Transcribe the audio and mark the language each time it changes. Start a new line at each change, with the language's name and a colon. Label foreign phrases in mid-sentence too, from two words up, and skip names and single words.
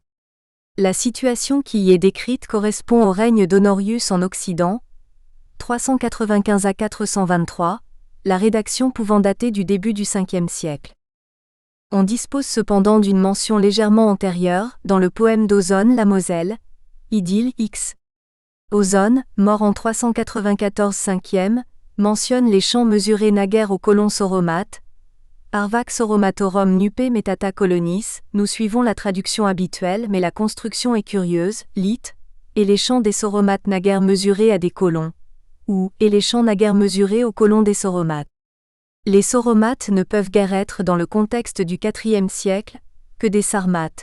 French: La situation qui y est décrite correspond au règne d'Honorius en Occident, 395 à 423, la rédaction pouvant dater du début du Ve siècle. On dispose cependant d'une mention légèrement antérieure, dans le poème d'Ozone la Moselle, Idylle X. Ozone, mort en 394 5e, mentionne les champs mesurés naguère aux colons sauromates,
Latin: Arvax Soromatorum nupe metata colonis,
French: nous suivons la traduction habituelle mais la construction est curieuse, lit, et les champs des sauromates naguère mesurés à des colons, ou, et les champs naguère mesurés aux colons des sauromates. Les sauromates ne peuvent guère être dans le contexte du IVe siècle, que des sarmates.